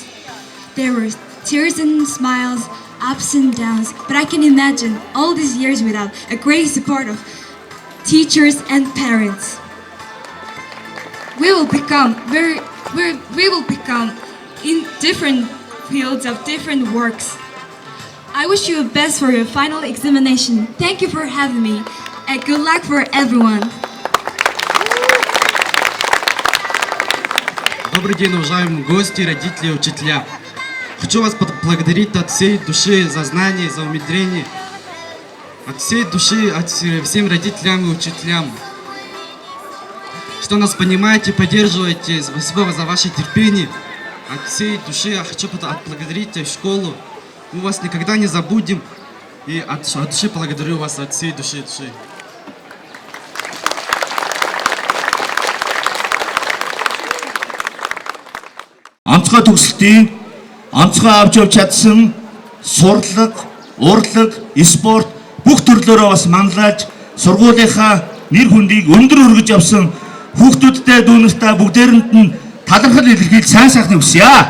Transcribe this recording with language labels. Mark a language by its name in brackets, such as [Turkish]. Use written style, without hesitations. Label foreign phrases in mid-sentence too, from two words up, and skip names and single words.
[English] There were tears and smiles, ups and downs, but I can imagine all these years without a great support of teachers and parents. We will become in different fields of different works. I wish you the best for your final examination. Thank you for having me, and good luck for everyone. [Russian] Добрый день, уважаемые гости, родители и учителя. Хочу вас поблагодарить от всей души за знания, за умудрение. От всей души, от всем родителям и учителям. Что нас понимаете, поддерживаете. Спасибо за ваше терпение. От всей души я хочу отблагодарить школу. Мы вас никогда не забудем. И от души благодарю вас, от всей души. [Mongolian] Онцгой төгсөлтийн онцгой авч явж чадсан сурлаг, урлаг, спорт бүх төрлөөрөө бас манлайлж сургуулийнхаа нэр хүндийг өндөр өргөж явсан хүүхдүүдтэй дүүнэртэй бүгдээрэнд нь талархал илэрхийлж сайн сайхныг хүсье.